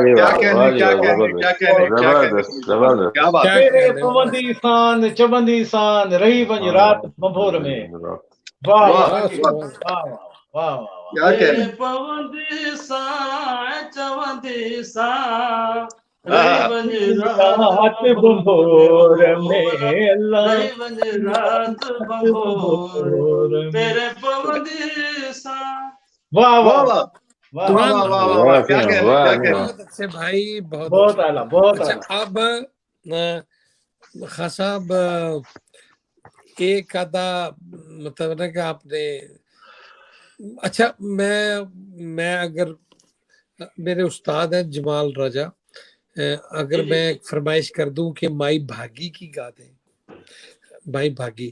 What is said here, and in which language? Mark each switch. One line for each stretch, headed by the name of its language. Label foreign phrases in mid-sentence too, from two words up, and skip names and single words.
Urdu: کیا کہنے کیا کہنے کیا بات ہے.
Sindhi: तेरे पवंदी सान चवंदी सान रही वंज रात बंभोर में।
Urdu: واہ واہ واہ واہ. کیا کہنے.
Sindhi: पवंदी सान चवंदी सान रात बंभोर में अल्लाह रात बंभोर तेरे पवंदी सान।
Urdu: واہ واہ واہ واہ واہ واہ واہ۔ کیا کہنے کیا کہنے. بہت اچھے بھائی, بہت اعلیٰ بہت اچھا. اب خان صاحب ایک آدھا مطلب نا کہ آپ نے اچھا میں اگر میرے استاد ہیں جمال راجہ، اگر میں فرمائش کر دوں کہ مائی بھاگی کی گا دیں، مائی بھاگی.